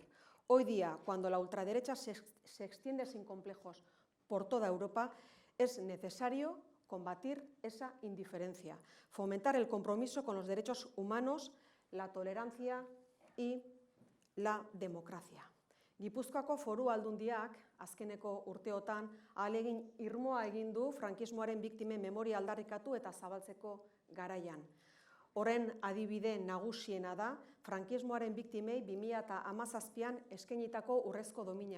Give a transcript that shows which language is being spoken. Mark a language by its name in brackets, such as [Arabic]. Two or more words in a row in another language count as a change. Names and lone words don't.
[Spanish] Hoy día, cuando la ultraderecha se extiende sin complejos por toda Europa, es necesario combatir esa indiferencia, fomentar el compromiso con los derechos humanos, la tolerancia y la democracia. [Basque] Gipuzkoako Foru Aldundiak azkeneko urteotan ahalegin irmoa egin du frankismoaren biktimen memoria aldarrikatu eta zabaltzeko garaian. Horren adibide nagusiena da frankismoaren biktimei 2017an eskainitako urrezko domina.